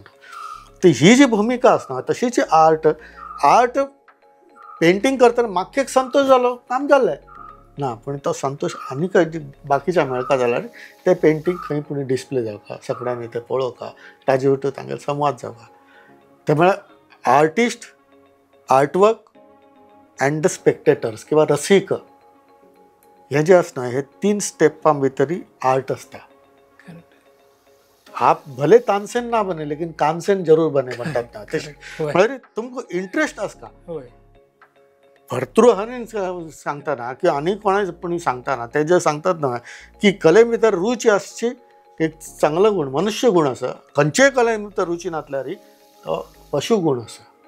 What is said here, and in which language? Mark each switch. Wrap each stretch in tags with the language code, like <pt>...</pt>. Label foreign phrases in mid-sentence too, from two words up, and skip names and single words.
<kok>तर ही जी भूमिका आसना तशीच</kok> <en>art painting</en> <kok>करतना म्हाका एक संतोष जालो काम जाल्लें ना. पण तो संतोष आनी खंय बाकीच्या मेळका जाल्यार ते पेंटींग खंय पुणी डिस्प्ले जावका सगळ्यांनी ते पळोवका ताजे वटू तांगेलो संवाद जावका. ते म्हळ्यार</kok> <en>artist, artwork and the spectators</en> <kok>किंवा रसिक हे जे असणं हे 3 स्टेपां भितरी आर्ट असता.</kok> <hi>आप भले तानसेन ना बने लेकिन कानसेन जरूर बने</hi> <kok>म्हणतात ना तशें. म्हळ्यार तुमकां इंटरेस्ट आसता भर्तृहरीन सांगतना किंवा आनी कोणाय सांगतना ते जे सांगतात ना की कले भितर रुची आसची एक चांगलो गुण, मनुष्य गुण आसा. खंयचेय कले भितर रुची नासल्यार तो पशुगुण आसा.</kok>